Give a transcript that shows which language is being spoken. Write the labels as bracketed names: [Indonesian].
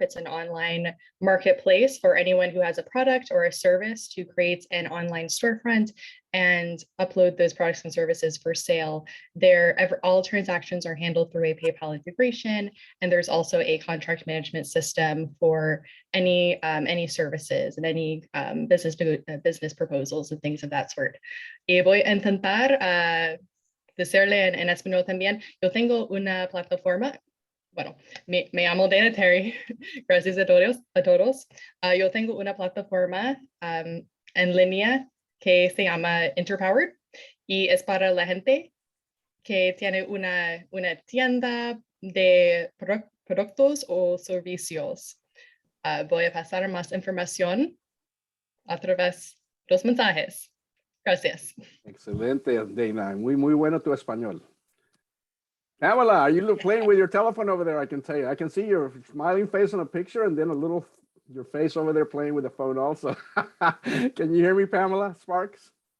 [English] It's an online marketplace for anyone who has a product or a service to create an online storefront and upload those products and services for sale. All transactions are handled through a PayPal integration, and there's also a contract management system for any services and any business proposals and things of that sort. [Spanish] Y voy a intentar decirle en español también. Yo tengo una plataforma. Bueno, me llamo Dana Terry. Gracias a todos. Yo tengo una plataforma en línea que se llama Interpowered y es para la gente que tiene una tienda de productos o servicios. Voy a pasar más información a través de los mensajes. Gracias. Excelente, Dana. Muy bueno tu español. [English] Pamela, are you playing with your telephone over there? I can tell you. I can see your smiling face on a picture and then your face over there playing with the phone also. Can you hear me, Pamela Sparks?